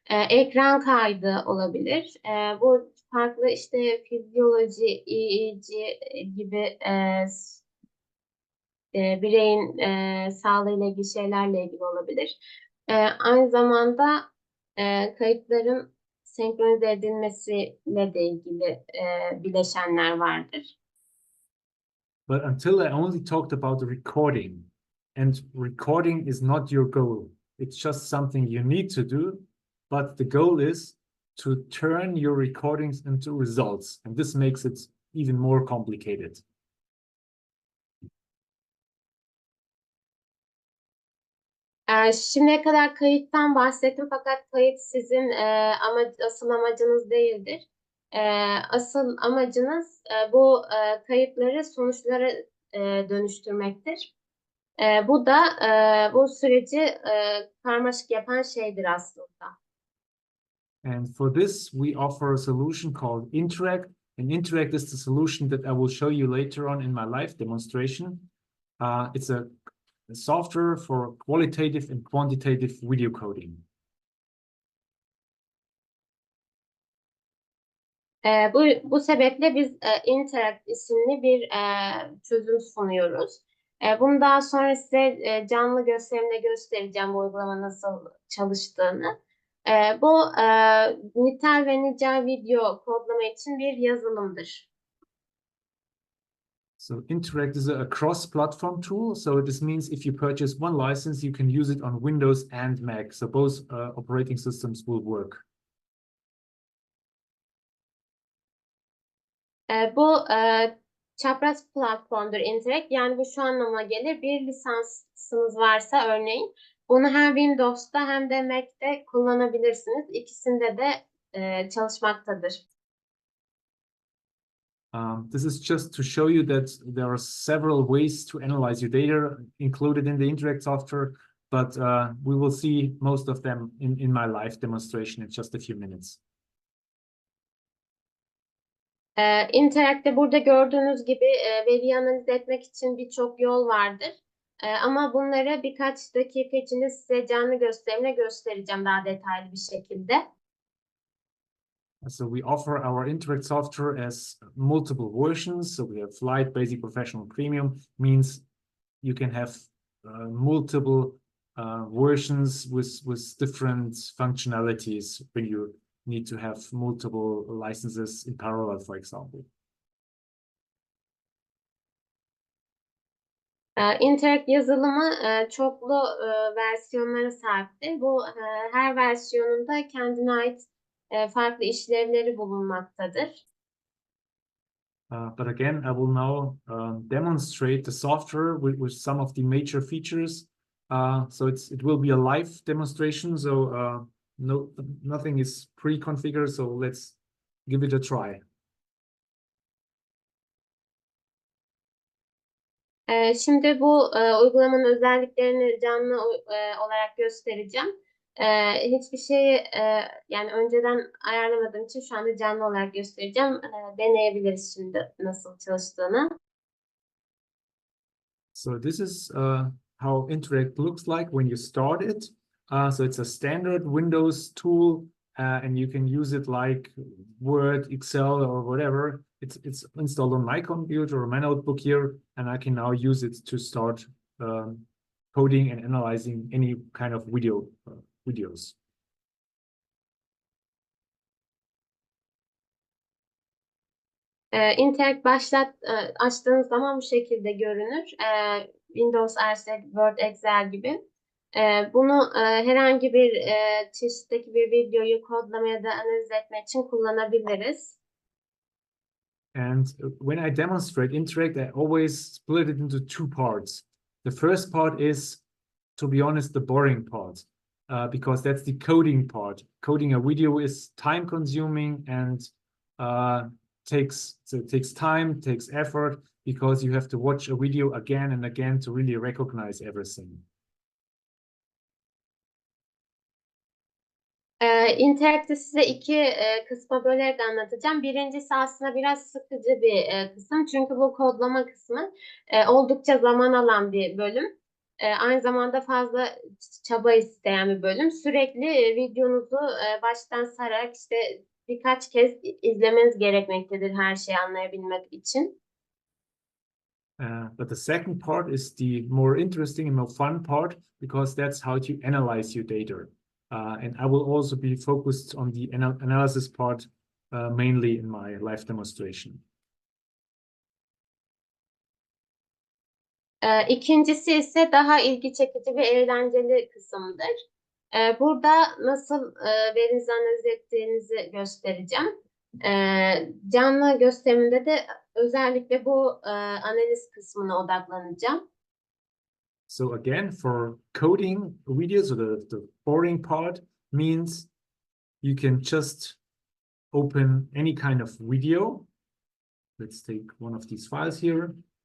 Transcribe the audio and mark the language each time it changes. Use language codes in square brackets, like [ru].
[tr] Ekran kaydı olabilir. Bu farklı işte fizyoloji, EEG gibi bireyin sağlığıyla ilgili şeylerle ilgili olabilir. Aynı zamanda kayıtların senkronize edilmesiyle de ilgili bileşenler vardır. [en] But until I only talked about the recording, and recording is not your goal. It's just something you need to do, but the goal is to turn your recordings into results, and this makes it even more complicated. [tr] Şimdiye kadar kayıttan bahsettim fakat kayıt sizin asıl amacınız değildir. Asıl amacınız bu kayıtları sonuçlara dönüştürmektir. Bu da bu süreci karmaşık yapan şeydir aslında. [en] And for this, we offer a solution called Interact. And Interact is the solution that I will show you later on in my live demonstration. It's a software for qualitative and quantitative video coding. [tr] Bu sebeple biz Interact isimli bir çözüm sunuyoruz. Bunu daha sonra size canlı gösterimle göstereceğim bu uygulama nasıl çalıştığını. Bu nitel ve nicel video kodlama için bir yazılımdır. [en] So Interact is a cross-platform tool. So this means if you purchase one license, you can use it on Windows and Mac. So both operating systems will work. [tr] Bu çapraz platformdur Interact. Yani bu şu anlama gelir. Bir lisansınız varsa örneğin bunu hem Windows'ta hem de Mac'te kullanabilirsiniz. İkisinde de çalışmaktadır. [en] This is just to show you that there are several ways to analyze your data included in the Interact software, but we will see most of them in my live demonstration in just a few minutes. [tr] Interact'te burada gördüğünüz gibi veriyi analiz etmek için birçok yol vardır. Ama bunları birkaç dakika içinde size canlı gösterimle göstereceğim daha detaylı bir şekilde. [en] So we offer our Interact software as multiple versions. So we have Lite, Basic, Professional, Premium. Means you can have multiple versions with different functionalities when you need to have multiple licenses in parallel, for example. [tr] Interact yazılımı çoklu versiyonlara sahiptir. Bu her versiyonunda kendine ait farklı işlevleri bulunmaktadır. [en] But again, I will now demonstrate the software with some of the major features. So it will be a live demonstration. So nothing is pre-configured. So let's give it a try. [tr] Şimdi bu uygulamanın özelliklerini canlı olarak göstereceğim. Hiçbir şeyi yani önceden ayarlamadığım için şu anda canlı olarak göstereceğim. Deneyebiliriz şimdi nasıl çalıştığını. [en] So this is how Interact looks like when you start it. So it's a standard Windows tool, and you can use it like Word, Excel, or whatever. It's installed on my computer or my notebook here, and I can now use it to start coding and analyzing any kind of videos. [tr] Interact açtığınız zaman bu şekilde görünür. Windows, RC, Word, Excel gibi. Bunu herhangi bir çeşitteki bir videoyu kodlamaya da analiz etmek için kullanabiliriz. [en] And when I demonstrate Interact, I always split it into two parts. The first part is, to be honest, the boring part, because that's the coding part. Coding a video is time consuming and takes time, takes effort, because you have to watch a video again and again to really recognize everything. [tr] Interact'ı size iki kısma bölerek anlatacağım. Birincisi aslında biraz sıkıcı bir kısım. Çünkü bu kodlama kısmı oldukça zaman alan bir bölüm. Aynı zamanda fazla çaba isteyen bir bölüm. Sürekli videonuzu baştan sararak işte birkaç kez izlemeniz gerekmektedir her şeyi anlayabilmek için. [en] But the second part is the more interesting and more fun part, because that's how to analyze your data. And I will also be focused on the analysis part mainly in my live demonstration. [tr] İkincisi ise daha ilgi çekici ve eğlenceli kısımdır. Burada nasıl verinizi analiz ettiğinizi göstereceğim. Canlı gösterimde de özellikle bu analiz kısmına odaklanacağım. [en] So again, for coding videos, or the boring part means you can just open any kind of video. Let's take one of these files here.